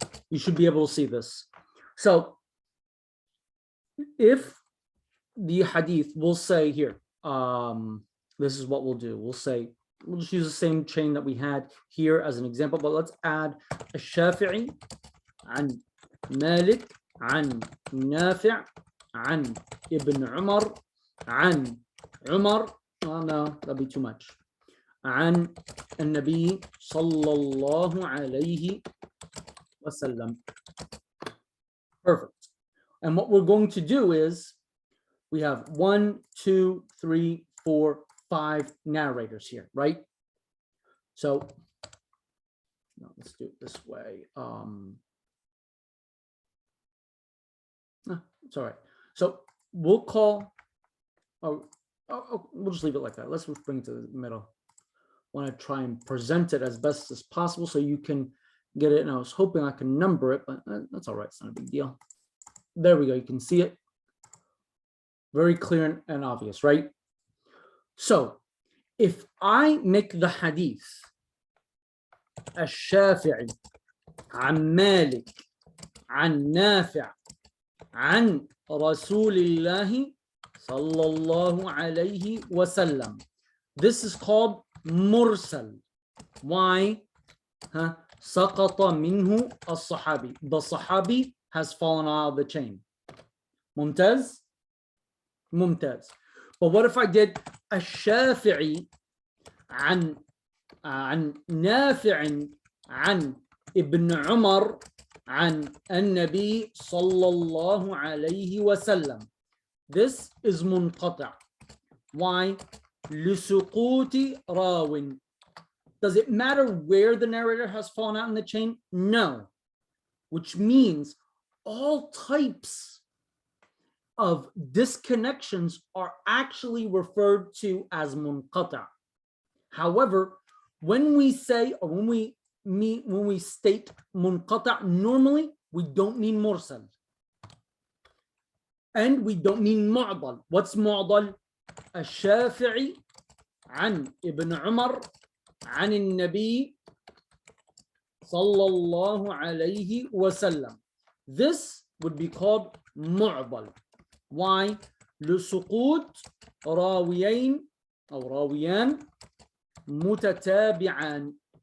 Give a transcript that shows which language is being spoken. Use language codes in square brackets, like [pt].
[en] You should be able to see this. So if the hadith will say here, this is what we'll do. We'll just use the same chain that we had here as an example, but let's add a Shafi'i an Malik an Nafi' an Ibn Umar an Umar. Oh no, that'd be too much. [ar] عن النبي صلى الله عليه وسلم. [en] Perfect. And what we're going to do is we have 1, 2, 3, 4, 5 narrators here, right? So no, let's do it this way. No, it's all right. So we'll call, we'll just leave it like that. Let's bring it to the middle. Want to try and present it as best as possible so you can get it. And I was hoping I can number it, but that's all right. It's not a big deal. There we go. You can see it. Very clear and obvious, right? So if I make the hadith [ar] الشافعي عن مالك عن نافع عن رسول الله صلى الله عليه وسلم, [en] this is called mursal. [ar] Why? سقط منه الصحابي. [en] The Sahabi has fallen out of the chain. [ar] ممتاز? ممتاز. [en] But what if I did [ar] الشافعي عن نافع عن ابن عمر عن النبي صلى الله عليه وسلم? [en] This is منقطع. [ar] Why? لسقوط راو. [en] Does it matter where the narrator has fallen out in the chain? No. Which means all types of disconnections are actually referred to as munqata. However, when we say or when we state munqata, normally we don't mean mursal. And we don't mean mu'dal. What's mu'dal? [ar] الشافعي عن ابن عمر عن النبي صلى الله عليه وسلم. [en] This would be called mu'dal. Why? [ar] لسقوط راويين أو راويان متتابعان.